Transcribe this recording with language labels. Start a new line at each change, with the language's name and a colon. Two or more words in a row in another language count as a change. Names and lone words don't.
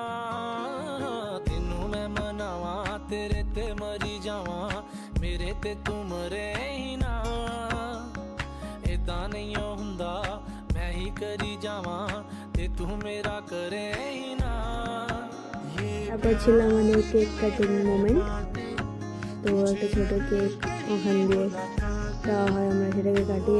Punjabi: ਤੈਨੂੰ ਮੈਂ ਮਨਾਵਾਂ ਤੇਰੇ ਤੇ ਮਰੀ ਜਾਵਾਂ ਮੇਰੇ ਤੇ ਤੂੰ ਮਰੇ ਹੀ ਨਾ ਇਦਾਂ ਨਹੀਂ ਹੁੰਦਾ ਮੈਂ ਹੀ ਕਰੀ ਜਾਵਾਂ ਤੇ ਤੂੰ ਮੇਰਾ ਕਰੇ ਹੀ ਨਾ।
Bangla: তারপর ছিল আমাদের
English: cake cutting moment.
Bangla: তো একটা ছোটো কেক ওখান দিয়ে দেওয়া হয়, আমরা সেটাকে কাটি।